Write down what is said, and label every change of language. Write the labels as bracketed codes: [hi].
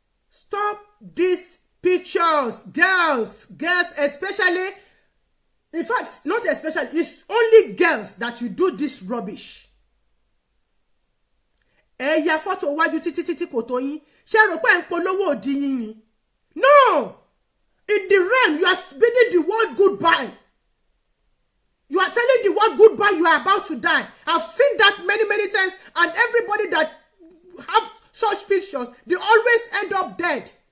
[en] Stop these pictures, girls, especially, in fact, not especially, it's only girls that you do this rubbish. [yo] Ẹ ya photo wájú títí kò tó yín. Ṣé rò pé ń polówó òdì yín ni? No! [en] In the realm, you are bidding the world goodbye. You are telling the world goodbye, you are about to die. I've seen that many times, and everybody that have such pictures, they always end up dead.